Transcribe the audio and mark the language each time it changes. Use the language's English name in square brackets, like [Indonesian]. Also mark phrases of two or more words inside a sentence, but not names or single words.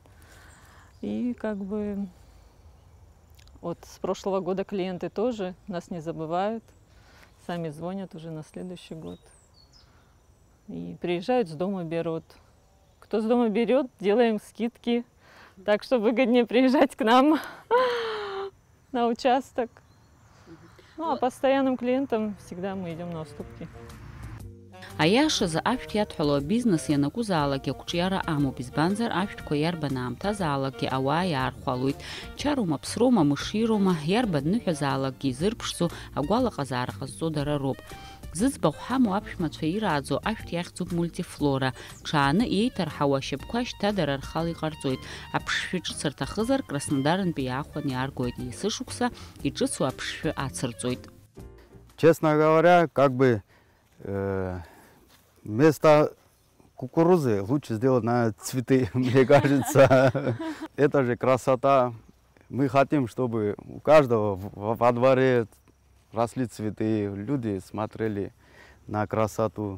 [Russian] И как бы вот с прошлого года клиенты тоже нас не забывают, сами звонят уже на следующий год. И приезжают, с дома берут. Кто с дома берет, делаем скидки, так что выгоднее приезжать к нам на участок. Ну, а постоянным клиентам всегда мы идем на уступки. [Abkhazian] Аиашазы ашәҭ иадҳәало абизнес ианакәызаалакгьы ақәҿиара амоуп, избанзар ашәҭқәа иарбан аамҭазаалакгьы ауаа иаархәалоит. Чароума, ԥсроума, мышироума, иарбан ныҳәазаалакгьы изырԥшӡо, агәалаҟазаара ҟазҵо дара роуп. Зыӡбахә ҳамоу аԥшәмацәа ирааӡо ашәҭ иахьӡуп мультифлора. Ҽааны иеиҭарҳауа ашьапқәа шьҭа дара рхала иҟарҵоит. Аԥшшәы ҿыц рҭахызар, Краснодарнтәи иаахәан иааргоит. Есышықәса иҿыцу аԥшшәы ацырҵоит. [Russian] Честно говоря, как бы вместо кукурузы лучше сделать на цветы, мне кажется. Это же красота. Мы хотим, чтобы у каждого во дворе росли цветы, люди смотрели на красоту.